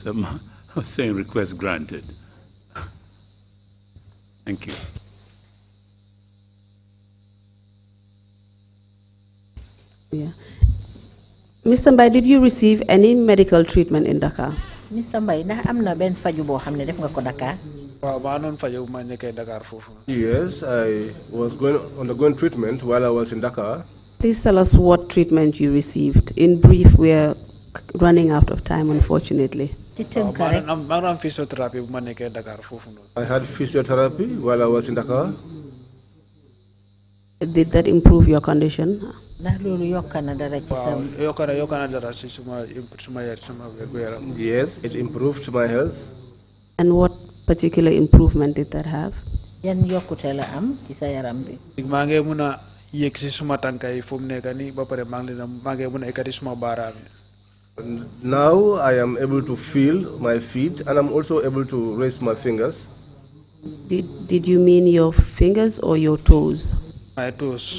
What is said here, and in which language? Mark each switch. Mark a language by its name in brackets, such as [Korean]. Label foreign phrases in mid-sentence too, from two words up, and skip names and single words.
[English] I was saying request granted. Thank you. Yeah. Mr. Mbye, did you receive any medical treatment in Dhaka? Mr. [Wolof] Mbye, ndax am na benn faju boo xam ne def nga ko Dakar? [English] Yes, I was undergoing treatment while I was in Dhaka. Please tell us what treatment you received. In brief, we are running out of time, unfortunately. I had physiotherapy while I was in Dhaka. Did that improve your condition? [Wolof] Ndax loolu yokka na dara ci sa [English] Yes, it improved my health. And what particular improvement did that have? [Wolof] yan yokkute la am ci sa yaram bi. [English] Now I am able to feel my feet and I'm also able to raise my fingers. Did you mean your fingers or your toes? My toes.